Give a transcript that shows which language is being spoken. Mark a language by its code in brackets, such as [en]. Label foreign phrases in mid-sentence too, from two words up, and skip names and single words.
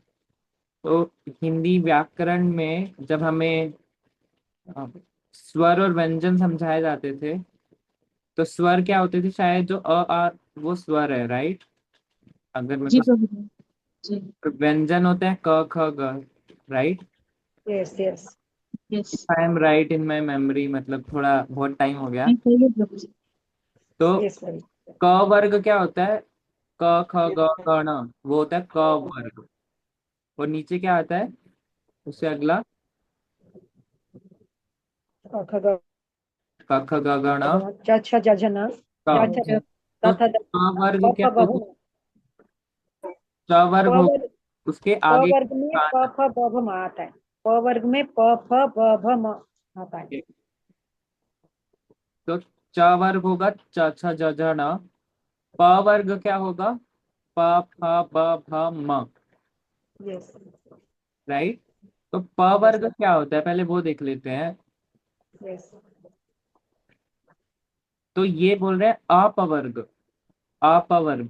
[hi] तो हिंदी व्याकरण में जब हमें स्वर और व्यंजन समझाए जाते थे, तो स्वर क्या होते थे, शायद जो अ आ वो स्वर है, राइट? अगर मेरे जी को, प्रभु जी। व्यंजन होते हैं क ख ग, राइट? [en] yes yes [hi] यस। [en] I am right in my memory, [hi] मतलब थोड़ा बहुत टाइम हो गया। नहीं सही है प्रभु जी। तो [en] yes very [hi] क वर्ग क्या होता है, क ख ग घ ण, वो होता है क वर्ग। और नीचे क्या आता है उससे अगला, ख क ख ग घ ण च छ ज झ न क। ज छ जब तो त थ द क वर्ग प क्या फ ब होगा, भ म। च वर्ग प होगा, वर्ग उसके प आगे वर्ग में प फ ब भ म आता है। प वर्ग में प फ ब भ म आता है। तो च वर्ग होगा च छ ज झ न। प वर्ग क्या होगा, प फ ब भ म, यस राइट? तो प यस वर्ग क्या होता है, पहले वो देख लेते हैं। यस तो ये बोल रहे हैं अपवर्ग, अपवर्ग।